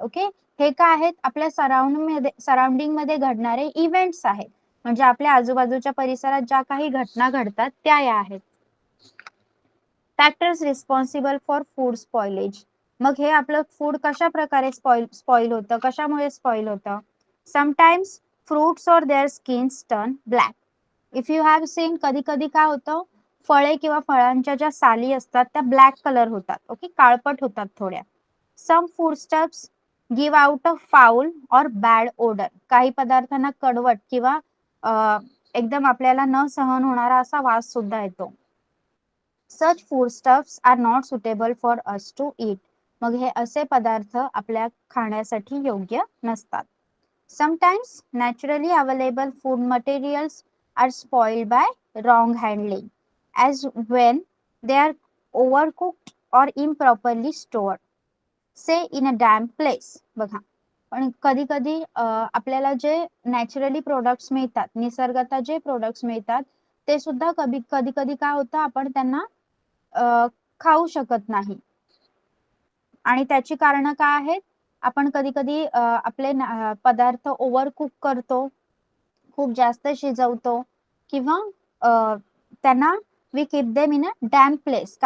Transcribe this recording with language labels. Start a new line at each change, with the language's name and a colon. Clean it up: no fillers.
Marathi: Okay, हे काय आहेत? आपल्या सराउंडिंग मध्ये घडणारे इव्हेंट्स आहेत, म्हणजे आपल्या आजूबाजूच्या परिसरात ज्या काही घटना घडतात त्या या आहेत.
English: Factors responsible for food spoilage.
Marathi: मग हे आपलं फूड कशा प्रकारे स्पॉइल होतं, कशामुळे स्पॉइल होतं?
English: Sometimes fruits और their skins turn black. If you have seen,
Marathi: कधी कधी काय होतं, फळे किंवा फळांच्या ज्या साली असतात त्या ब्लॅक कलर होतात. ओके, काळपट होतात थोड्या.
English: Some foodstuffs give out a foul or bad odour.
Marathi: काही पदार्थांना कडवट किंवा एकदम आपल्याला न सहन होणारा असा वास सुद्धा येतो.
English: Such foodstuffs are not suitable for us to eat.
Marathi: मग हे असे पदार्थ आपल्या खाण्यासाठी योग्य नसतात.
English: Sometimes naturally available food materials are spoiled by wrong handling, as when they are overcooked or improperly stored, say in a damp place.
Marathi: बघा, पण कधी कधी आपल्याला जे नॅचरली प्रोडक्ट्स मिळतात, निसर्गतः जे प्रोडक्ट्स मिळतात, ते सुद्धा कधी कधी कधी काय होतं, आपण त्यांना खाऊ शकत नाही. आणि त्याची कारणं काय आहेत? आपण कधी-कधी आपले पदार्थ ओव्हर कुक करतो, खूप जास्त शिजवतो किंवा अ, त्यांना
English: We keep them in a damp place.